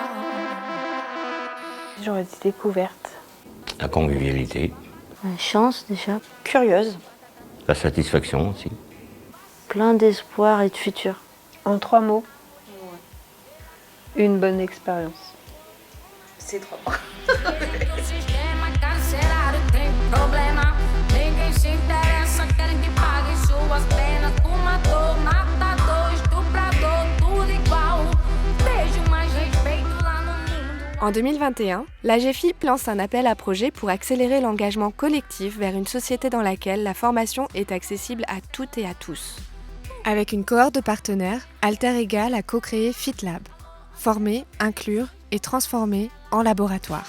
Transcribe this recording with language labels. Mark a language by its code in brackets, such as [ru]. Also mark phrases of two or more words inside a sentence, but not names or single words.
[fr] J'aurais dit découverte. La convivialité, La chance déjà, Curieuse. la satisfaction aussi. plein d'espoir et de futur. En 3 mots. Une bonne expérience. C'est 3 mots. [pt] O sistema carcerário tem problema. Ninguém se interessa, querem que paguem suas penas. Fumador, matador, estuprador, tudo igual. Beijo mais respeito lá no mundo. [fr] En 2021, l'AGFIP lance un appel à projets pour accélérer l'engagement collectif vers une société dans laquelle la formation est accessible à toutes et à tous. Avec une cohorte de partenaires, Alter Egal a co-créé FitLab. Former, inclure et transformer en laboratoire.